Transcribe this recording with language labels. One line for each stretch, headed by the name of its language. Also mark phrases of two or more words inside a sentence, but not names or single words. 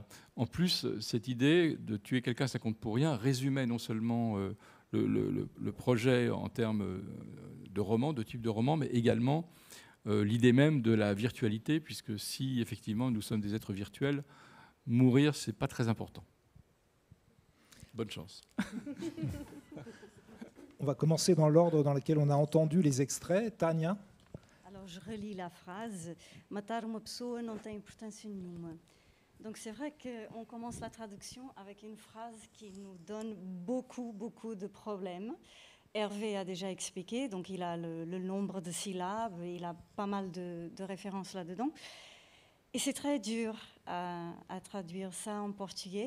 French: En plus, cette idée de tuer quelqu'un, ça compte pour rien, résumait non seulement le projet en termes de roman, de type de roman, mais également l'idée même de la virtualité, puisque si effectivement nous sommes des êtres virtuels, mourir, c'est pas très important. Bonne chance. On va commencer dans l'ordre dans lequel on a entendu les extraits. Tania. Alors je relis la phrase.
Portuguese: Matar uma pessoa não tem importância nenhuma.
French: Donc c'est vrai qu'on commence la traduction avec une phrase qui nous donne beaucoup de problèmes. Hervé a déjà expliqué, donc il a le nombre de syllabes, il a pas mal de références là-dedans. Et c'est très dur à traduire ça en portugais.